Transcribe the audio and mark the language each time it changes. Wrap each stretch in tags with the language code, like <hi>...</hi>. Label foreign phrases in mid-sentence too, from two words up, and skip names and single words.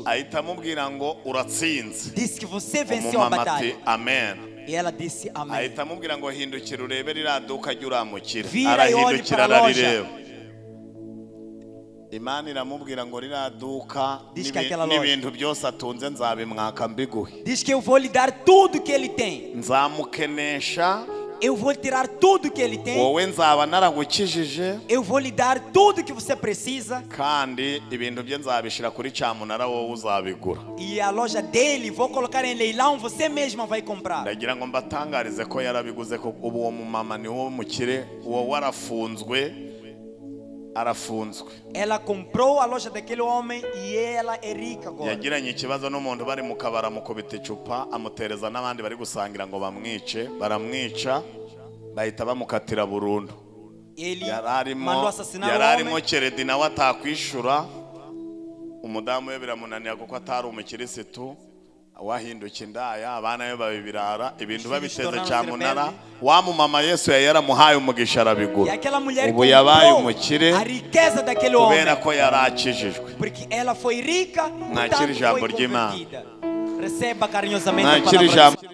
<rw>Ahita amubwira ngo uratsinze.</rw> <pt>Disse que você venceu a batalha.</pt> <rw>Amen.</rw> <pt>E ela disse amém.</pt> <rw>Ahita amubwira ngo hindukira urebe riraduka ryuramukira.</rw> <pt>Vira e olhe para a loja.</pt> <rw>Imana iramubwira ngo riraduka n'ibintu byose atunze nzabimwaka mbiguhe.</rw> <pt>Diz que eu vou lhe dar tudo que ele tem.</pt> <rw>Nzamukenesha.</rw> <pt>Eu vou tirar tudo que ele tem.</pt> <rw>Wowe nzaba naragukijije.</rw> <pt>Eu vou lhe dar tudo que você precisa.</pt> <rw>Kandi ibintu bye nzabishira kuri cyamunara wowe uzabigura.</rw> <pt>E a loja dele vou colocar em leilão, você mesma vai comprar.</pt> <rw>Ndagira ngo mbatangarize ko yarabiguze ko ubu uwo mumama ni wo mukire uwo warafunzwe.</rw> <pt>Ela comprou a loja daquele homem e ela é rica agora.</pt> <rw>Yagiranye ikibazo n'umuntu bari mu kabara mukubita icupa amutereza n'abandi bari gusangira ngo bamwice baramwica bahita bamukatira burundu.</rw> <pt>Ele mandou assassinar o homem.</pt> <rw>Yararimo keredi nawe atakwishura. Umudamu we biramunaniye kuko atari umukirisitu. Wahinduka indaya abana be babibirara ibintu babiteze cyamunara wa mumama Yesu yaramuhaye umugisha arabigura ubu yabaye umukire kubera ko yarakijijwe.</rw> <pt>Porque ela foi rica,</pt> <rw>Nakira ijambo ry'Imana.</rw> <pt>Receba carinhosamente a palavra.</pt>